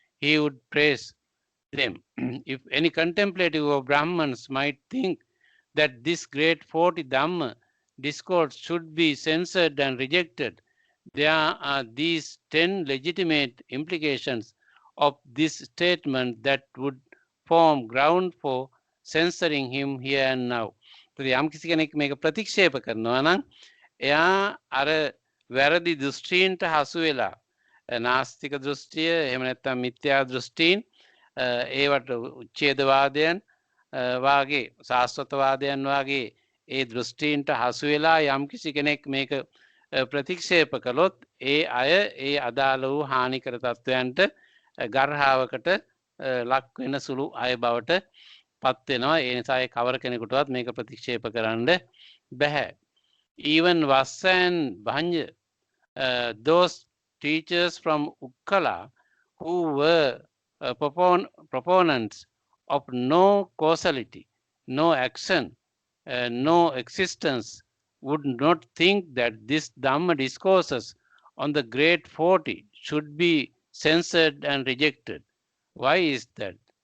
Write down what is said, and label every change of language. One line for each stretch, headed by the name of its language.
English: He would praise them. If any contemplative or Brahmins might think that this great 40 Dhamma discourse should be censored and rejected, there are these 10 legitimate implications of this statement that would form ground for censoring him here and now.
Sinhala: යම් කිසි කෙනෙක් මේක ප්‍රතික්ෂේප කරනවා නම් එයා අර වැරදි දෘෂ්ටීන්ට හසු වෙලා, නාස්තික දෘෂ්ටිය, එහෙම නැත්නම් මිත්‍යා දෘෂ්ටීන්, ඒවට උච්ඡේදවාදයන් වාගේ, සාස්වතවාදයන් වාගේ ඒ දෘෂ්ටීන්ට හසු වෙලා යම් කිසි කෙනෙක් මේක ප්‍රතික්ෂේප කළොත් ඒ අය ඒ අදාළ වූ හානිකර තත්ත්වයන්ට ගර්හාවකට ලක් වෙන සුළු අය බවට පත් වෙනවා. ඒ නිසා ඒ කවර කෙනෙකුටවත් මේක ප්‍රතික්ෂේප කරන්න බැහැ.
English: Even Vassa and Bhanja, those teachers from Ukkala who were proponents of no causality, no action, no existence, would not think that this Dhamma discourses on the great 40 should be censored and rejected. Why is that?